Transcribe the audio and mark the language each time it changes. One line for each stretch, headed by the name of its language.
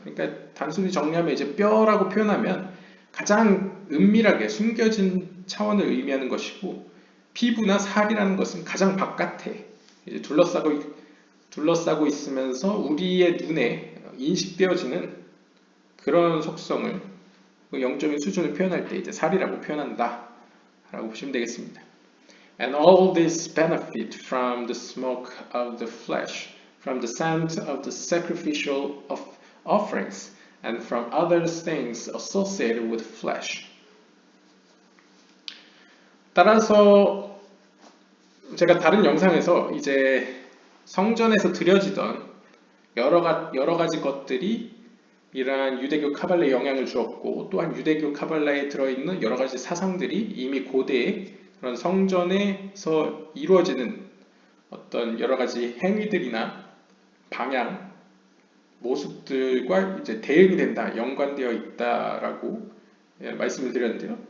Korean: 그러니까 단순히 정리하면 이제 뼈라고 표현하면 가장 은밀하게 숨겨진 차원을 의미하는 것이고, 피부나 살이라는 것은 가장 바깥에 이제 둘러싸고 있으면서 우리의 눈에 인식되어지는 그런 속성을 영적인 수준을 표현할 때 이제 살이라고 표현한다라고 보시면 되겠습니다.
English: And all this benefit from the smoke of the flesh, from the scent of the sacrificial offerings, and from other things associated with flesh.
Korean: 따라서 제가 다른 영상에서 이제 성전에서 드려지던 여러 가지 것들이 이러한 유대교 카발라에 영향을 주었고, 또한 유대교 카발라에 들어있는 여러 가지 사상들이 이미 고대에 그런 성전에서 이루어지는 어떤 여러 가지 행위들이나 방향, 모습들과 이제 대응이 된다, 연관되어 있다라고 말씀을 드렸는데요.